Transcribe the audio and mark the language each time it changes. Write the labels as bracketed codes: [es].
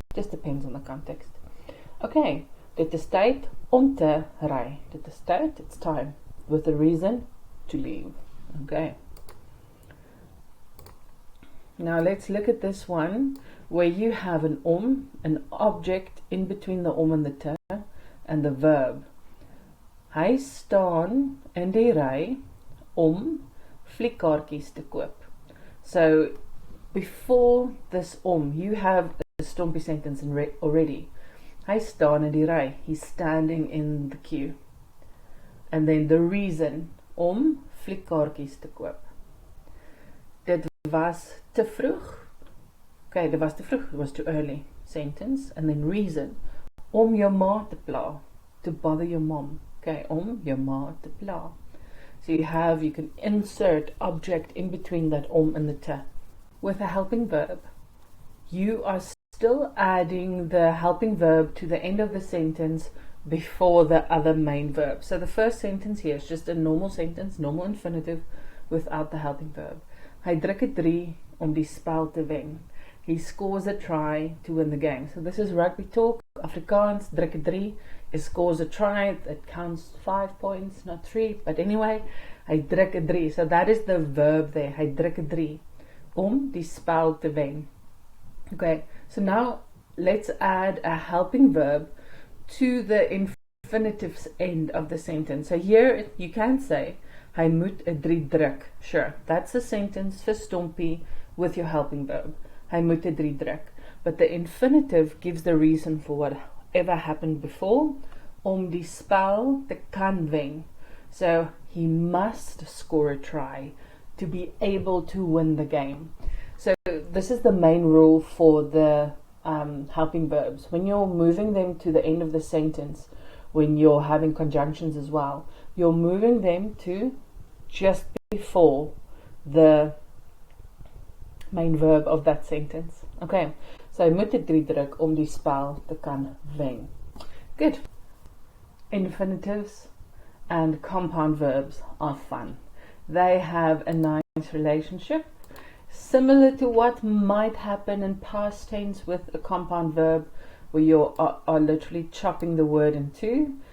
[en] Just depends on the context. Okay, [af] dit is tyd om te ry. Dit is tyd, [en] it's time, with a reason to leave. Okay. Now let's look at this one where you have an object in between the and the ter, and the verb. [af] Hy staan in die ry om fliekkaartjies te koop. [en] So before this you have a stompie sentence already. [af] Hy staan in die ry. [en] He's standing in the queue. And then the reason, [af] om fliekkaartjies te koop. Dit was te vroeg. Okay, dit was te vroeg. [en] It was too early. Sentence. And then reason, [af] om jou ma te pla. [en] To bother your mom. [af] Okay, om jou ma te pla. [en] So you can insert object in between that om and the te. With a helping verb, you are still adding the helping verb to the end of the sentence before the other main verb. So the first sentence here is just a normal sentence, normal infinitive, without the helping verb. [af] Hy druk 'n 3 om die spel te wen. [en] He scores a try to win the game. So this is rugby talk. Afrikaans, [af] druk 'n 3. [en] He scores a try. It counts 5 points, not 3. But anyway, [af] hy druk 'n 3. [en] So that is the verb there. [af] Hy druk 'n 3 om die spel te wen. [en] Okay, so now let's add a helping verb to the infinitives end of the sentence. So here you can say, [af] hy moet 'n 3 druk. [en] Sure, that's a sentence [af] vir stompie [en] with your helping verb. [af] Hy moet 'n 3 druk. [en] But the infinitive gives the reason for whatever happened before, [af] om die spel te kan wen. [en] So he must score a try to be able to win the game. So this is the main rule for the helping verbs. When you're moving them to the end of the sentence, when you're having conjunctions as well, you're moving them to just before the main verb of that sentence. [af] Okay, so hy moet 'n 3 druk om die spel te kan wen. [en] Good. Infinitives and compound verbs are fun. They have a nice relationship, similar to what might happen in past tense with a compound verb, where you are literally chopping the word in two.